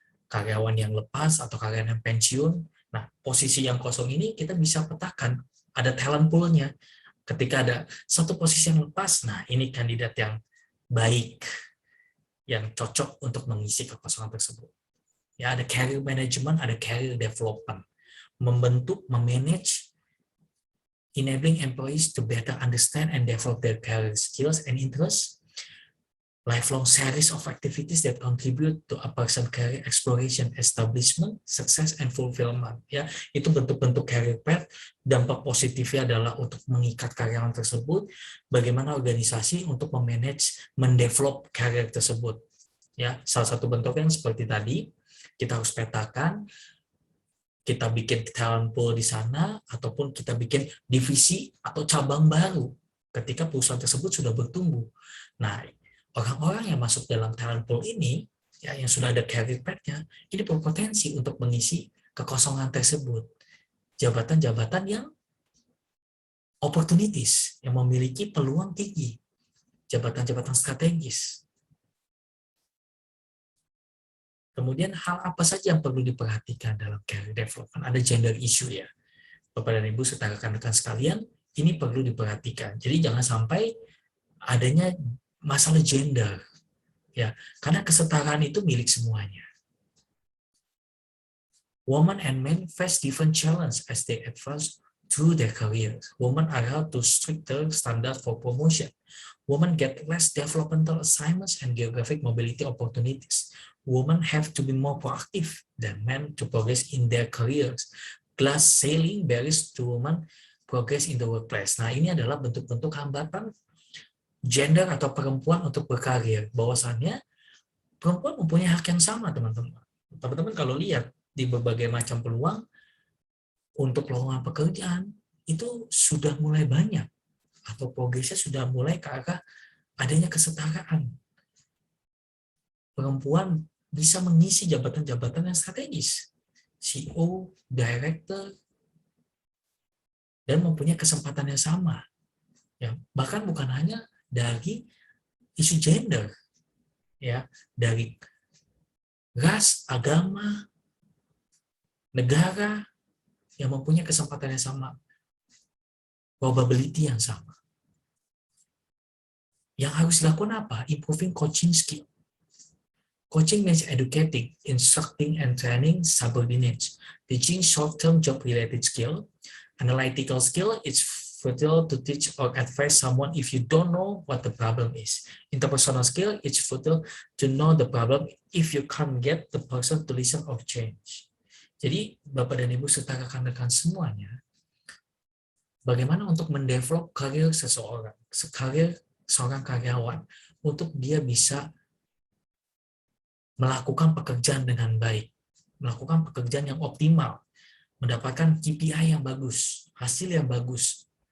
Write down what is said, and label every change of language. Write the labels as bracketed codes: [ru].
[id] Karyawan yang lepas, atau karyawan yang pensiun, nah posisi yang kosong ini kita bisa petakan, ada talent pool-nya. Ketika ada satu posisi yang lepas, nah ini kandidat yang baik, yang cocok untuk mengisi kekosongan tersebut. Ya, ada career management, ada career development. Membentuk, memanage, [en] enabling employees to better understand and develop their career skills and interests. Lifelong series of activities that contribute to a person's career exploration, establishment, success, and fulfillment. [id] Ya, itu bentuk-bentuk career path. Dampak positifnya adalah untuk mengikat karyawan tersebut. Bagaimana organisasi untuk memanage, mendevelop career tersebut. Ya, salah satu bentuknya seperti tadi, kita harus petakan, kita bikin talent pool di sana, ataupun kita bikin divisi atau cabang baru ketika perusahaan tersebut sudah bertumbuh. Nah, orang-orang yang masuk dalam talent pool ini, ya, yang sudah ada career path-nya, ini berpotensi untuk mengisi kekosongan tersebut. Jabatan-jabatan yang opportunities, yang memiliki peluang tinggi. Jabatan-jabatan strategis. Kemudian hal apa saja yang perlu diperhatikan dalam career development? Ada gender issue ya. Bapak dan Ibu serta rekan-rekan sekalian, ini perlu diperhatikan. Jadi jangan sampai adanya masalah gender, ya, karena kesetaraan itu milik semuanya. [en] Women and men face different challenges as they advance through their careers. Women are held to stricter standards for promotion. Women get less developmental assignments and geographic mobility opportunities. Women have to be more proactive than men to progress in their careers. Glass ceiling barriers to women progress in the workplace. [id] Nah, ini adalah bentuk-bentuk hambatan gender atau perempuan untuk berkarir. Bahwasannya perempuan mempunyai hak yang sama, teman-teman. Teman-teman kalau lihat di berbagai macam peluang untuk lowongan pekerjaan itu sudah mulai banyak atau progresnya sudah mulai ke arah adanya kesetaraan. Perempuan bisa mengisi jabatan-jabatan yang strategis, CEO, director, dan mempunyai kesempatan yang sama. Ya, bahkan bukan hanya dari isu gender, ya, dari ras, agama, negara yang mempunyai kesempatan yang sama, probability yang sama. Yang harus dilakukan apa? [en] Improving coaching skill. Coaching means educating, instructing, and training subordinates. Teaching short-term job-related skill. Analytical skill is futile to teach or advise someone if you don't know what the problem is. Interpersonal skill, it's futile to know the problem if you can't get the person to listen or change. [id] Jadi, Bapak dan Ibu serta rekan-rekan semuanya, bagaimana untuk mendevelop karir seseorang, karir seorang karyawan, untuk dia bisa melakukan pekerjaan dengan baik, melakukan pekerjaan yang optimal, mendapatkan KPI yang bagus, hasil yang bagus.